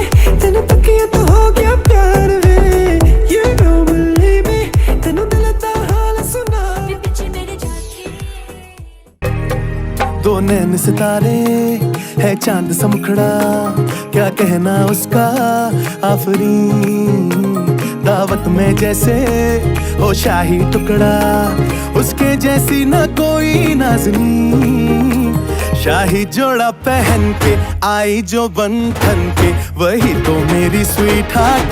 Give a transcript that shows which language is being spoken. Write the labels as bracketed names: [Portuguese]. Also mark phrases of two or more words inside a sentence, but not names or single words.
[Punjabi] तेनू तकिया तो हो गया प्यार वे. [English] You don't believe me. [Punjabi] तेनू दिल दा हाल सुना. [Hindi] पीछे मेरे जाके दो नैन सितारे है चांद सा मुखड़ा क्या कहना उसका आफरीन दावत में जैसे हो शाही टुकड़ा उसके जैसी न कोई नाज़नीन शाही जोड़ा पहन के आई जो बंधन के वही तो मेरी [English] sweet heart